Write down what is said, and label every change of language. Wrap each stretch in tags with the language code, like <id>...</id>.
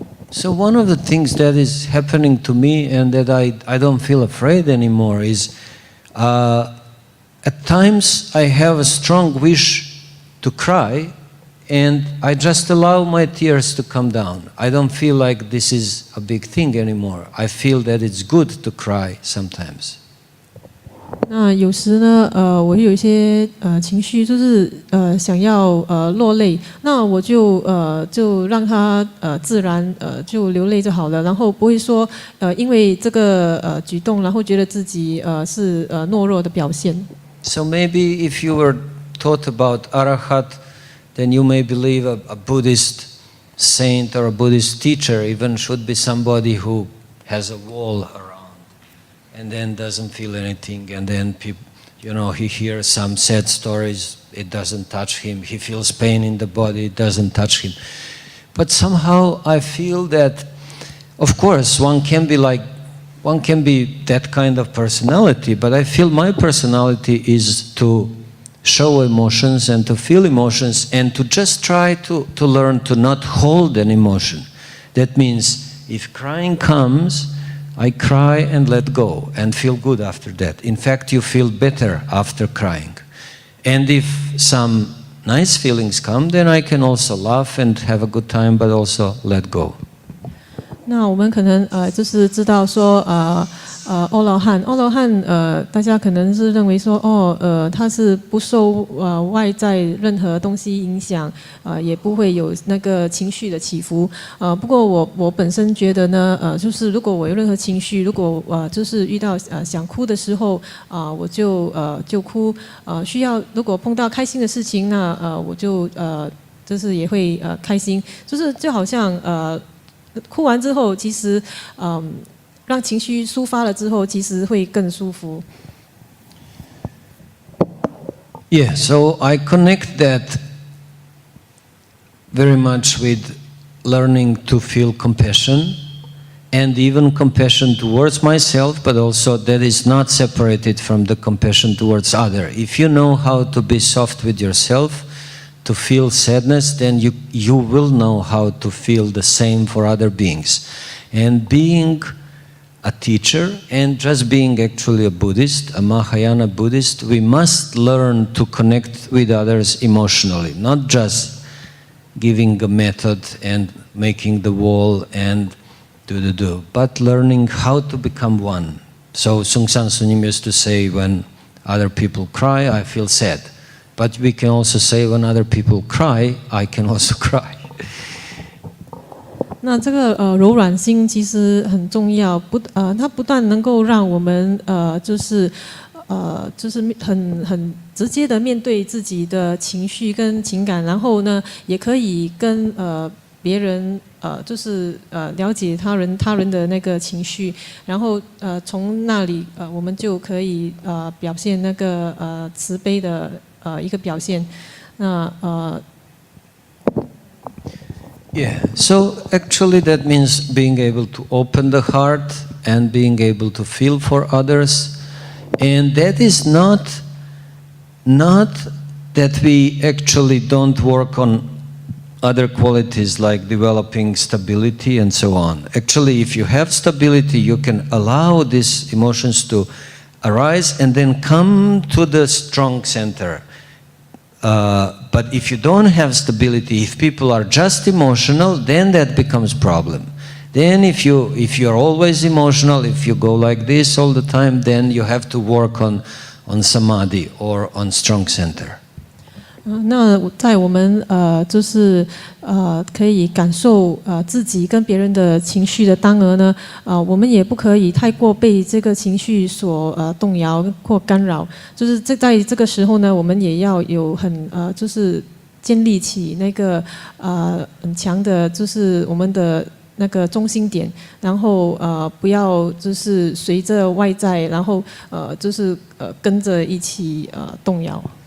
<en>So one of the things that is happening to me and that I don't feel afraid anymore is at times I have a strong wish to cry and I just allow my tears to come down. I don't feel like this is a big thing anymore. I feel that it's good to cry sometimes.</en> <zh>那有时呢，我有一些情绪，就是想要落泪，那我就让它自然就流泪就好了，然后不会说因为这个举动，然后觉得自己是懦弱的表现。</zh> <en>So maybe if you were taught about Arahat, then you may believe a Buddhist saint or a Buddhist teacher even should be somebody who has a wall around and then doesn't feel anything, and then he hears some sad stories, it doesn't touch him, he feels pain in the body, it doesn't touch him. But somehow I feel that, of course, one can be that kind of personality, but I feel my personality is to show emotions and to feel emotions and to just try to learn to not hold an emotion. That means if crying comes, I cry and let go and feel good after that. In fact, you feel better after crying. And if some nice feelings come, then I can also laugh and have a good time, but also let go.</en> <zh>那我们可能就是知道说阿罗汉大家可能是认为说他是不受外在任何东西影响，也不会有那个情绪的起伏。不过我本身觉得呢，就是如果我有任何情绪，如果就是遇到想哭的时候我就哭，需要如果碰到开心的事情那我就是也会开心，就好像哭完之后，其实让情绪抒发了之后，其实会更舒服。</zh> <en>Yeah, so I connect that very much with learning to feel compassion, and even compassion towards myself, but also that is not separated from the compassion towards other. If you know how to be soft with yourself, to feel sadness, then you will know how to feel the same for other beings. And being a teacher and just being actually a Buddhist, a Mahayana Buddhist, we must learn to connect with others emotionally, not just giving a method and making the wall and do, but learning how to become one. So Sungsan Sunim used to say, when other people cry, I feel sad. But we can also say, when other people cry, I can also cry.</en> <zh>那这个柔软心其实很重要，它不但能够让我们就是很直接的面对自己的情绪跟情感，然后呢，也可以跟别人就是了解他人的那个情绪，然后从那里我们就可以表现那个慈悲的一个表现。那</zh> <en>Yeah, so actually that means being able to open the heart and being able to feel for others. And that is not that we actually don't work on other qualities like developing stability and so on. Actually, if you have stability, you can allow these emotions to arise and then come to the strong center. But if you don't have stability, if people are just emotional, then that becomes problem. Then if you are always emotional, if you go like this all the time, then you have to work on samadhi or on strong center.</en> <zh>那在我们就是可以感受自己跟别人的情绪的当儿呢，我们也不可以太过被这个情绪所动摇或干扰。就是在这个时候呢，我们也要有就是建立起那个很强的，就是我们的那个中心点，然后不要就是随着外在，然后就是跟着一起动摇。</zh>